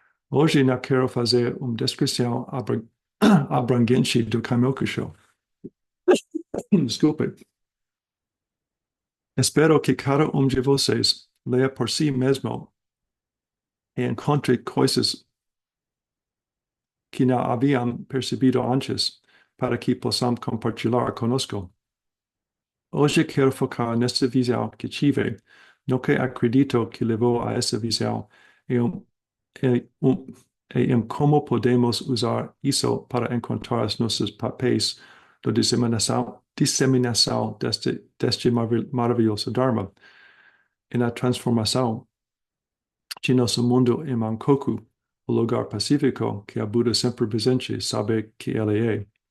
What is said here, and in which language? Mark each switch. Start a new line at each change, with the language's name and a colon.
Portuguese: Hoje não quero fazer uma descrição abrangente do Kaimoku Sho. Desculpe. Espero que cada um de vocês
Spanish: lea por sí mismo e encontré cosas que no habían percibido antes para que
Portuguese: possam compartilhar conosco. Hoje quero focar nesta visão que tive, no que acredito que levou a essa visão e, um, e em como podemos usar isso para encontrar os nossos papéis da disseminação deste maravilhoso Dharma e na transformação de nosso mundo em Mankoku, o lugar pacífico que a Buda sempre presente sabe que ele é.